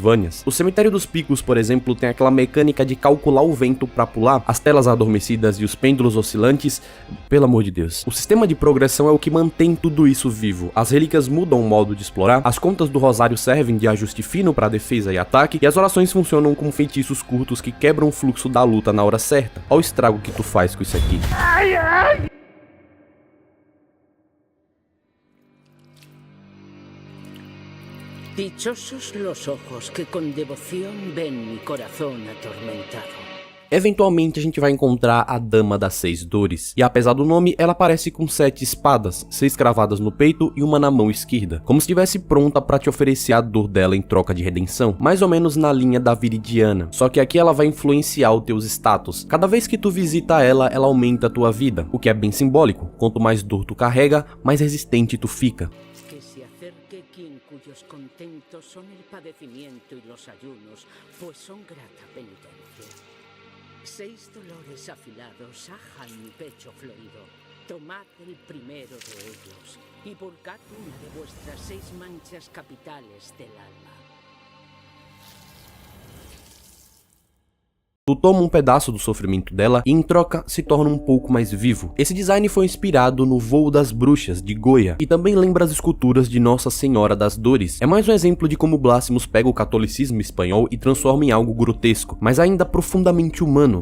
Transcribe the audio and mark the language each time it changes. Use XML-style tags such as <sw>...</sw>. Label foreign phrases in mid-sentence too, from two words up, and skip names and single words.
<pt>O Cemitério dos Picos, por exemplo, tem aquela mecânica de calcular o vento para pular, as telas adormecidas e os pêndulos oscilantes, pelo amor de Deus. O sistema de progressão é o que mantém tudo isso vivo. As relíquias mudam o modo de explorar, as contas do rosário servem de ajuste fino para defesa e ataque, e as orações funcionam como feitiços curtos que quebram o fluxo da luta na hora certa. Olha o estrago que tu faz com isso aqui.</pt> <es>Dichosos los ojos que con devoción ven mi corazón atormentado.</es> <pt>Eventualmente a gente vai encontrar a Dama das Seis Dores, e apesar do nome, ela aparece com 7 espadas, 6 cravadas no peito e uma na mão esquerda, como se estivesse pronta para te oferecer a dor dela em troca de redenção, mais ou menos na linha da Viridiana, só que aqui ela vai influenciar os teus status. Cada vez que tu visita ela, ela aumenta a tua vida, o que é bem simbólico. Quanto mais dor tu carrega, mais resistente tu fica.</pt> <es>Que se acerque quien cuyos contentos son el padecimiento y los ayunos, pues son grata penitencia. 6 dolores afilados ajan mi pecho florido. Tomad el primero de ellos y volcad una de vuestras 6 manchas capitales del alma.</es> <pt>Tu toma um pedaço do sofrimento dela e, em troca, se torna um pouco mais vivo. Esse design foi inspirado no Voo das Bruxas, de Goya, e também lembra as esculturas de Nossa Senhora das Dores. É mais um exemplo de como Blasphemous pega o catolicismo espanhol e transforma em algo grotesco, mas ainda profundamente humano.</pt>